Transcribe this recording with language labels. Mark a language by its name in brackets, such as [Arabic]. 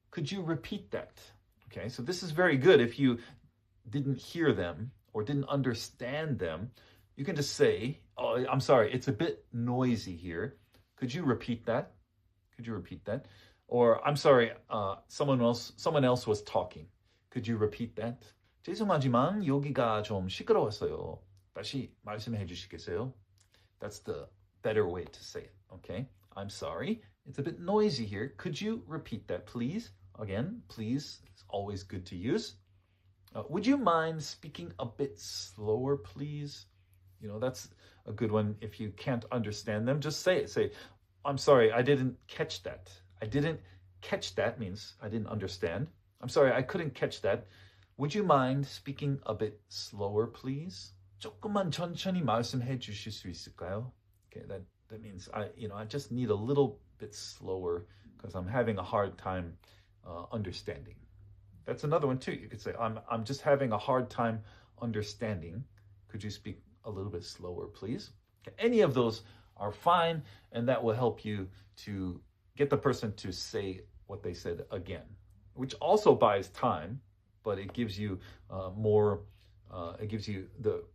[English] Could you repeat that? Okay, so this is very good if you didn't hear them or didn't understand them. You can just say, oh, I'm sorry, it's a bit noisy here. Could you repeat that? Could you repeat that? Or, I'm sorry, someone else was talking. Could you repeat that? [Korean] 죄송하지만 여기가 좀 시끄러웠어요. 다시 말씀해 주시겠어요? [English] That's the better way to say it, okay? I'm sorry, it's a bit noisy here. Could you repeat that, please? Again, please is always good to use. Would you mind speaking a bit slower, please? That's a good one. If you can't understand them, just say it. Say, I'm sorry, I didn't catch that. I didn't catch that means I didn't understand. I'm sorry, I couldn't catch that. Would you mind speaking a bit slower, please? [Korean] 조금만 천천히 말씀해 주실 수 있을까요? [English] Okay, that means I just need a little bit slower because I'm having a hard time understanding. That's another one too. You could say, I'm just having a hard time understanding. Could you speak a little bit slower, please? Okay. Any of those are fine, and that will help you to get the person to say what they said again, which also buys time, but it gives you it gives you the